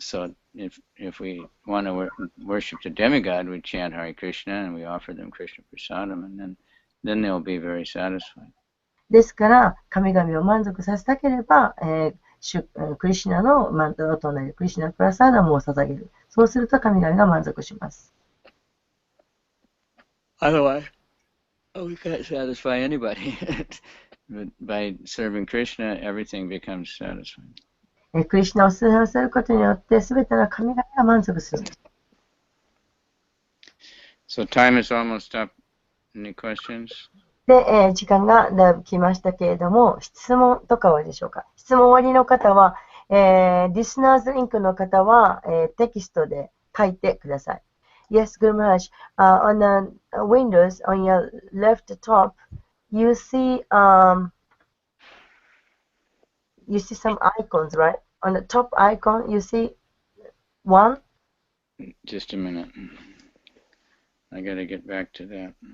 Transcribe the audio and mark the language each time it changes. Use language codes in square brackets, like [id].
[en] So if we want to worship the demigod, we chant Hare Krishna and we offer them Krishna Prasadam, and then they'll be very satisfied. [ja] ですから、神々を満足させたければ、クリシュナのマントを唱える、クリシュナのプラサーダムを捧げる。そうすると神々が満足します。 [en] Otherwise, we can't satisfy anybody. But by serving Krishna, everything becomes satisfied. [ja] クリシュナを崇拝することによって、すべての神々が満足する。 [en] So time is almost up. Any questions? [ja] で、時間がだいぶ来ましたけれども、質問とかはでしょうか。質問終わりの方は、リスナーズリンクの方は、テキストで書いてください。 [en] Yes, Guru Maharaj. On the Windows, on your left top, you see some icons, right? On the top icon, you see one. Just a minute. I got to get back to that.